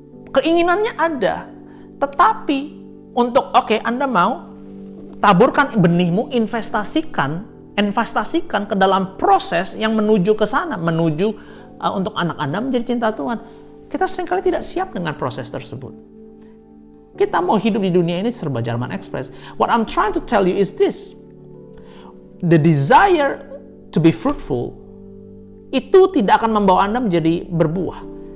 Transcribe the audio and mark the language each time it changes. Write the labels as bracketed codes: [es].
[id] Keinginannya ada, tetapi untuk Anda mau taburkan benihmu, investasikan ke dalam proses yang menuju ke sana, menuju untuk anak Anda menjadi cinta Tuhan. Kita seringkali tidak siap dengan proses tersebut. Kita mau hidup di dunia ini serba Jerman Express. [en] What I'm trying to tell you is this. The desire to be fruitful [id] itu tidak akan membawa Anda menjadi berbuah.